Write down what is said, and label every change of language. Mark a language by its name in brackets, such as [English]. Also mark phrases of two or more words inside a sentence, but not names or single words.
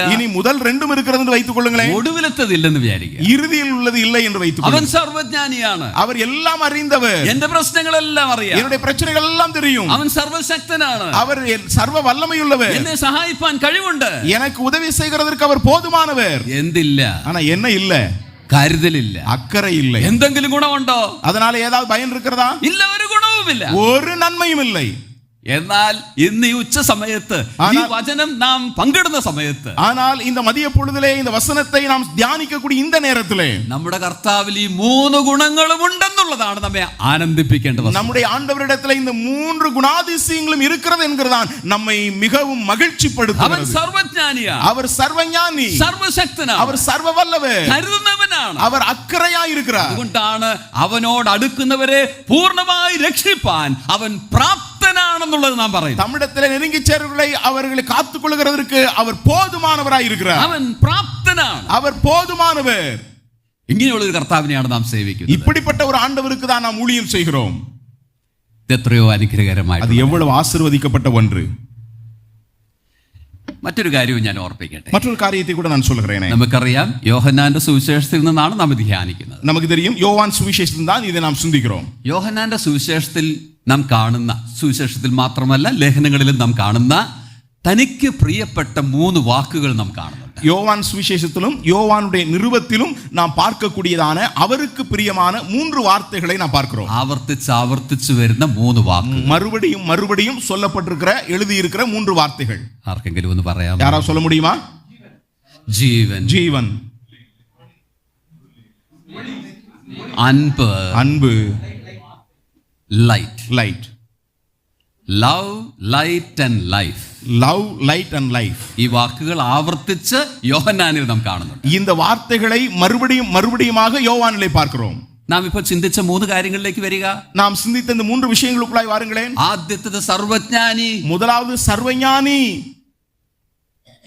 [Tamil] இனி முதல் ரெண்டும் இருக்கிறது என்று வைத்துக் கொள்ளுங்களேன். [Malayalam] ഒടുവിലത്തത് ഇല്ലെന്ന് വിചാരിക്കുക. [Tamil] இறுதியில் உள்ளது இல்லை என்று வைத்துக் [Malayalam] അവൻ [Tamil] கொள்ளுங்கள். [Malayalam] സർവജ്ഞാനിയാണ്. [Tamil] அவர் எல்லாம் அறிந்தவர். [Malayalam] എന്റെ പ്രശ്നങ്ങളെല്ലാം അറിയാം. [Tamil] என்னுடைய பிரச்சனைகள் எல்லாம் தெரியும். [Malayalam] അവൻ സർവശക്തനാണ്. [Tamil] அவர் சர்வ வல்லமையுள்ளவர். [Malayalam] എന്നെ സഹായിപ്പാൻ കഴിവുണ്ട്. [Tamil] எனக்கு உதவி செய்கிறதற்கு அவர் போதுமானவர். [Malayalam] എന്തില്ല? [Tamil] ஆனா என்ன இல்ல? [Malayalam] കരുതലില്ല, [Tamil] அக்கறை இல்லை. [Malayalam] എന്തെങ്കിലും ഗുണമുണ്ടോ? [Tamil] அதனால ஏதாவது பயன் இருக்கிறதா? [Malayalam] ഇല്ല, ഒരു ഗുണവുമില്ല. [Tamil] ஒரு நன்மையும் இல்லை. [Malayalam] എന്നാൽ ഇന്ന് ഈ ഉച്ച സമയത്ത് ഈ വചനം നാം പങ്കിടുന്ന സമയത്ത്, [Tamil] ஆனால் இந்த மதிய பொழுதிலே இந்த வசனத்தை நாம் தியானிக்கக்கூடிய இந்த நேரத்திலே [Malayalam] നമ്മുടെ കർത്താവിൽ ഈ 3 ഗുണങ്ങളും ഉണ്ടെന്നുള്ളതാണ് നമ്മെ ആനന്ദിപ്പിക്കേണ്ടത്. [Tamil] நம்முடைய ஆண்டவரிடத்திலே இந்த 3 குணாதிசயங்களும் இருக்கிறது என்கிறதான் நம்மை மிகவும் [Malayalam] അവൻ [Tamil] மகிழ்ச்சிப்படுத்துகிறது. [Malayalam] സർവജ്ഞാനിയാണ്, [Tamil] அவர் சர்வஞானி, [Malayalam] സർവശക്തനാണ്, [Tamil] அவர் சர்வ வல்லவர், [Malayalam] കരുതുന്നവനാണ്. [Tamil] அவர் அக்கறையாய் இருக்கிறார். [Malayalam] അതുകൊണ്ടാണ് അവനോട് അടുക്കുന്നവരെ പൂർണ്ണമായി രക്ഷിപ്പാൻ അവൻ പ്രാപ്തനാണെന്നുള്ളത് നാം പറയുന്നു. [Tamil] தம்மிடத்திலே நெருங்கி சேர்வர்களை அவர்களை காத்துக் கொள்கிறதற்கு அவர் போதுமானவராய் இருக்கிறார். [Malayalam] അവൻ പ്രാപ്തനാണ്, [Tamil] அவர் போதுமானவர். [Malayalam] ഇങ്ങനെയുള്ള ഒരു കർത്താവിനെയാണ് നാം സേവിക്കുന്നത്. [Tamil] இப்படிப்பட்ட ஒரு ஆண்டவருக்கு தான் நாம் ஊழியம் செய்கிறோம். [Malayalam] എത്രയോ അനുഗ്രഹകരമായി. [Tamil] அது எவ்வளவு ஆசீர்வதிக்கப்பட்ட ஒன்று. [Malayalam] മറ്റൊരു കാര്യവും ഞാൻ ഓർപ്പിക്കട്ടെ. [Tamil] மற்றொரு காரியத்தை கூட நான் சொல்கிறேன். [Malayalam] നമുക്കറിയാം യോഹന്നാന്റെ സുവിശേഷത്തിൽ നിന്നാണ് നാം ധ്യാനിക്കുന്നത്. [Tamil] நமக்கு தெரியும், யோவான் சுவிசேஷத்தில் தான் இதை நாம் சிந்திக்கிறோம். [Malayalam] യോഹന്നാന്റെ സുവിശേഷത്തിൽ നാം കാണുന്ന, സുവിശേഷത്തിൽ മാത്രമല്ല ലേഖനങ്ങളിലും നാം കാണുന്ന തനിക്ക് പ്രിയപ്പെട്ട 3 വാക്കുകൾ നാം കാണുന്നുണ്ട്. [Tamil] யோவான் சுவிசேஷத்திலும் யோவானுடைய நிருபத்திலும் நாம் பார்க்கக்கூடியதான அவருக்கு பிரியமான 3 வார்த்தைகளை நாம் பார்க்கிறோம். [Malayalam] ആവർത്തിച്ച് വരുന്ന 3 വാക്കുകൾ, [Tamil] மறுபடியும் மறுபடியும் சொல்லப்பட்டிருக்கிற, எழுதியிருக்கிற 3 வார்த்தைகள். [Malayalam] ആർക്കെങ്കിലും ഒന്ന് പറയാമോ? [Tamil] யாராவது சொல்ல முடியுமா? [Malayalam] ജീവൻ, [Tamil] ஜீவன், [Malayalam] അൻപ്, [Tamil] அன்பு, [Malayalam] ലൈറ്റ്. [Tamil] லைட். [English] love, light and life. love, light and life. [Malayalam] ഈ വാക്കുകൾ ആവർത്തിച്ച് യോഹന്നാനിൽ നാം കാണുന്നുണ്ട്. [Tamil] இந்த வார்த்தைகளை மறுபடியும் மறுபடியுமாக யோவானிலே பார்க்கிறோம். [Malayalam] നാം ഇപ്പോൾ ചിന്തിച്ച 3 കാര്യങ്ങളിലേക്ക് വരിക. [Tamil] நாம் சிந்தித்த இந்த 3 விஷயங்களுக்குள்ளாய் வாருங்களேன். [Malayalam] ആദ്യത്തേത് സർവജ്ഞാനി. [Tamil] முதலாவது சர்வஞானி.